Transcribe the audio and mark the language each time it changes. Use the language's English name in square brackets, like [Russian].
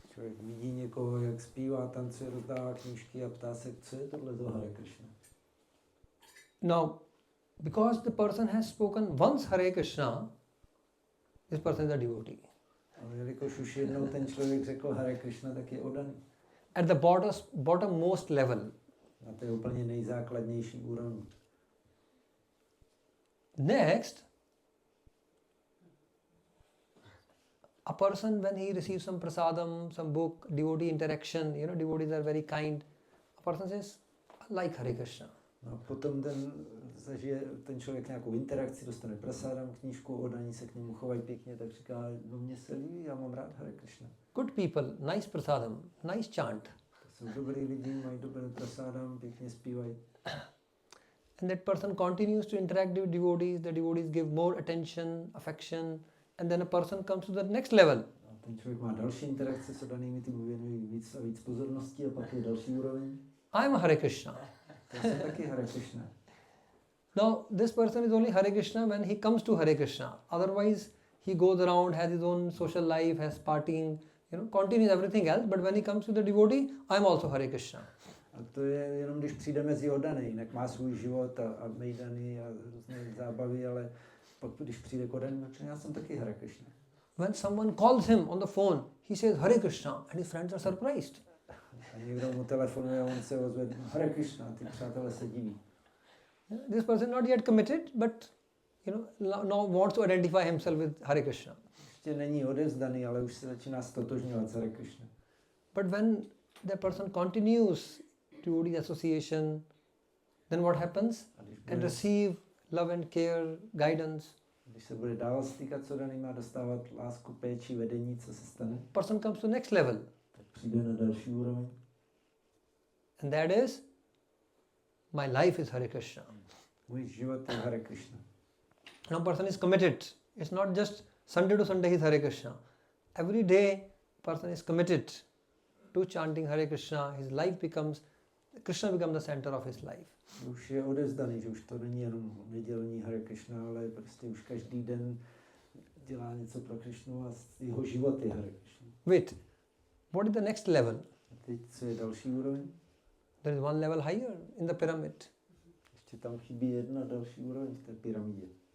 [Czech] Člověk vidí někoho, jak zpívá, tancuje, rozdává knížky a ptá se, co je tohle Hare Krishna. [English] Now, because the person has spoken once Hare Krishna, this person is a devotee. [Czech] Ale jelikož už jednou ten člověk řekl Hare Krishna, tak je oddaný. [English] At the bottommost level. [Czech] Na té úplně nejzákladnější úrovni. [English] Next, a person when he receives some prasadam, some book, devotee interaction, devotees are very kind. A person says, I like Hare Krishna. [Czech] No, potom zažije ten člověk nějakou interakci, dostane prasádam, knížku, oddaní se k němu chovají pěkně, tak říká, no mně se líbí, já mám rád Hare Krishna. [English] Good people, nice prasadam, nice chant. [Czech] To jsou dobrý lidi, mají dobré prasádam, pěkně zpívají. [English] And that person continues to interact with devotees, the devotees give more attention, affection, and then a person comes to the next level. [Czech] A ten člověk má další interakce s oddanými, ty mu věnují víc a víc pozornosti a pak je další úroveň. [English] I am Hare Krishna. [Czech] To jsem taky Hare Krishna. [English] Now, this person is only Hare Krishna when he comes to Hare Krishna. Otherwise, he goes around, has his own social life, has partying, continues everything else. But when he comes to the devotee, I am also Hare Krishna. [Czech] A to je jenom, když přijde mezi oddané, jinak má svůj život a mejdany a různé zábavy, ale pak, když přijde k oddaným, já jsem taky Hare Krishna. [English] When someone calls him on the phone, he says Hare Krishna, and his friends are surprised. [Czech] A někdo mu telefonuje a on se ozve Hare Krishna, a ty přátelé se diví. [English] This person not yet committed, but now wants to identify himself with Hare Krishna. [Czech] Ještě není odevzdaný, ale už se začíná stotožňovat s Hare Krishna. [English] But when the person continues devotee association, then what happens? And receive love and care, guidance. [Czech] Když se bude dál stýkat s oddanými a dostávat lásku, péči, vedení, co se stane? [English] Person comes to next level. [Czech] Tak přijde na další úroveň. [English] And that is, my life is Hare Krishna. [Czech] Můj život je Hare Krishna. [English] Now person is committed. It's not just Sunday to Sunday he's Hare Krishna. Every day person is committed to chanting Hare Krishna. His life becomes, Krishna becomes the center of his life. [Czech] Už je odevzdaný, že už to není jenom nedělní Hare Krishna, ale prostě už každý den dělá něco pro Krishnu a jeho život je Hare Krishna. [English] Wait, what is the next level? [Czech] A teď co je další úroveň? [English] There is one level higher in the pyramid. [Czech] Ještě tam chybí jedna další úroveň v té pyramidě.